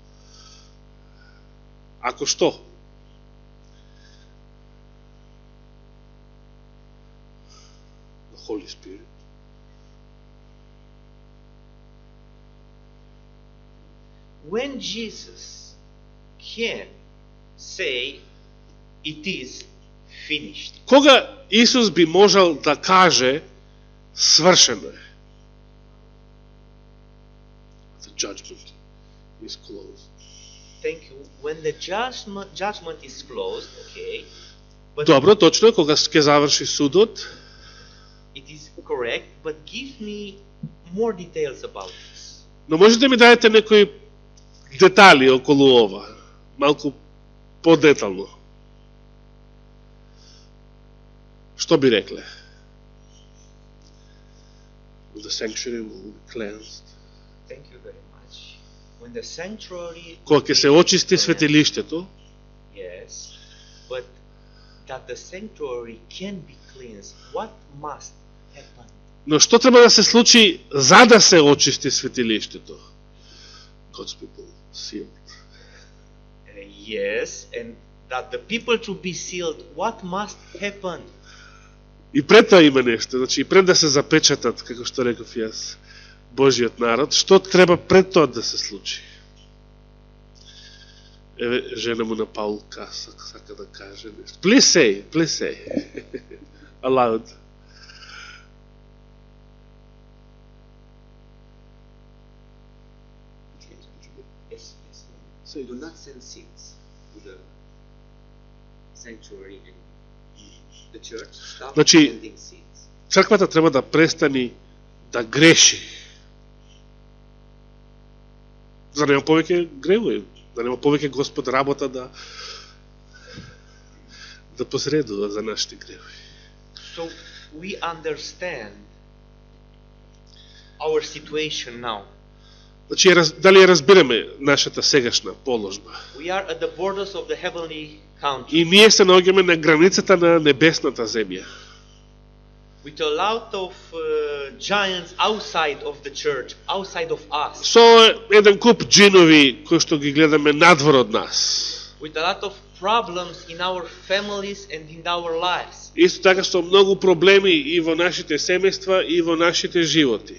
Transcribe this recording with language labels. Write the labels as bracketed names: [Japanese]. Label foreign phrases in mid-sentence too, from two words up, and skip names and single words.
[Macedonian] Ако што? [English] The Holy Spirit. When Jesus can say it is finished. [Macedonian] Кога Исус би можел да каже свршено е? [English] The judgment is closed. Thank you. When the judgment is closed, okay, but [Macedonian] Добро, точно е, кога ќе заврши судот, [English] it is correct, but give me more details about this. [Macedonian] но можете да ми дадете некои детали околу ова, малку подетално. Што би рекле? [English] The sanctuary will be cleansed. Thank you very much. When the sanctuary [Macedonian] Кога ќе се очисти светилиштето, [English] yes, but that the sanctuary can be cleansed, what must happen? [Macedonian] но што треба да се случи за да се очисти светилиштето? [English] God's people sealed. Yes, and that the people to be sealed, what must happen? [Macedonian] И пред тоа има нешто, значи и пред да се запечатат, како што реков јас, Божиот народ, што треба пред тоа да се случи? Еве, жена му на Паул сака да каже нешто. [English] Please say. Aloud. Yes, yes. Say. Do not send seeds to the sanctuary and the church. Stop [Macedonian] Значи, [English] sending seeds. [Macedonian] Црквата треба да престани да греши. За да нема повеќе гревови, да нема повеќе Господ работа да посредува за нашите гревови. [English] So we understand our situation now. [Macedonian] Значи, дали ја разбираме нашата сегашна положба? [English] We are at the borders of the heavenly country [Macedonian] И ние се наоѓаме на границата на небесната земја. [English] with a lot of giants outside of the church, outside of us, [Macedonian] Со еден куп джинови кои што ги гледаме надвор од нас. [English] with a lot of problems in our families and in our lives. [Macedonian] Исто така со многу проблеми и во нашите семејства и во нашите животи.